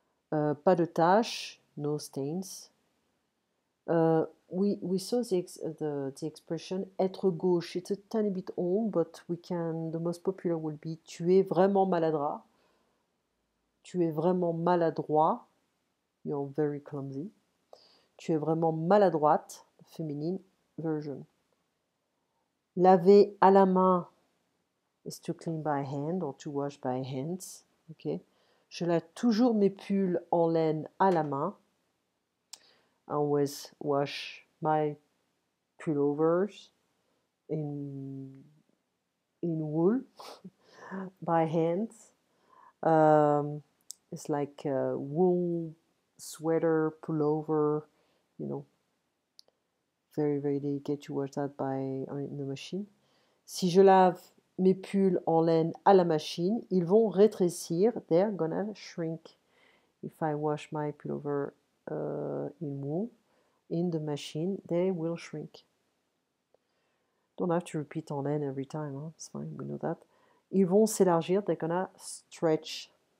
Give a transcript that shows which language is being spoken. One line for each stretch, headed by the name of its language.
French: Pas de taches,
English: no stains. We saw the expression être gauche. It's a tiny bit old, but the most popular will be
French: tu es vraiment maladroit. Tu es vraiment maladroit.
English: You're very clumsy.
French: Tu es vraiment maladroite.
English: Féminine version. Laver à la main is to clean by hand or to wash by hands. Okay.
French: Je lave toujours mes pulls en laine à la main.
English: I always wash my pullovers in wool by hand. It's like a wool sweater, pullover, very, very delicate to wash that in the machine.
French: Si je lave mes pulls en laine à la machine, ils vont rétrécir.
English: They're gonna shrink. If I wash my pullover in wool in the machine, they will shrink. Don't have to repeat en laine every time. Huh? It's fine, we know that.
French: Ils vont s'élargir.
English: They're gonna stretch.